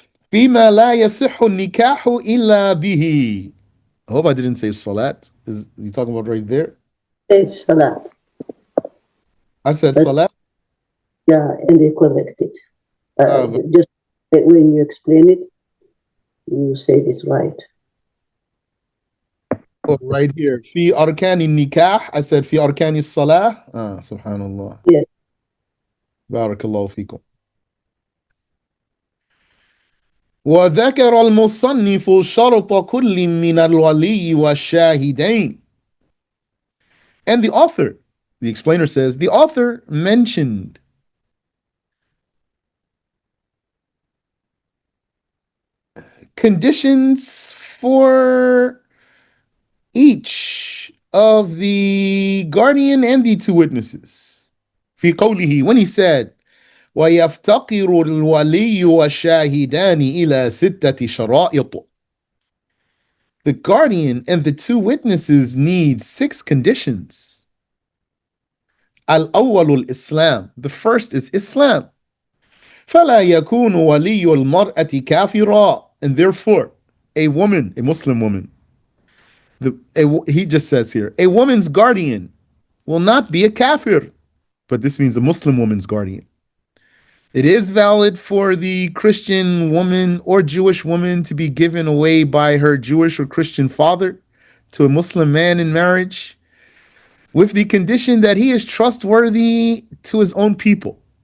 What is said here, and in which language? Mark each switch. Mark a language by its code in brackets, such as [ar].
[ar] فيما لا يصح النكاح إلا به. [en] I hope I didn't say salat. Is he talking about right there? It's salat. I said salat. Yeah, and they correct it. Just when you explain it, you said it right. Oh, right here. [ar] في أركان النكاح. [en] I said [ar] في أركان الصلاة. سبحان الله. [en] Yes. [ar] بارك الله فيكم. وذكر المصنف شرط كل من الولي والشاهدين. [en] And the author, the explainer says, the author mentioned conditions for each of the guardian and the two witnesses. [ar] في قوله, [en] when he said, [ar] ويفتقر الولي والشاهدان إلى ستة شرائط. [en] The guardian and the two witnesses need 6 conditions. [ar] الأول الإسلام. [en] The first is Islam. [ar] فلا يكون ولي المرأة كافرا. [en] And therefore, a woman, a Muslim woman, he just says here, a woman's guardian will not be a kafir. But this means a Muslim woman's guardian. It is valid for the Christian woman or Jewish woman to be given away by her Jewish or Christian father to a Muslim man in marriage, with the condition that he is trustworthy to his own people.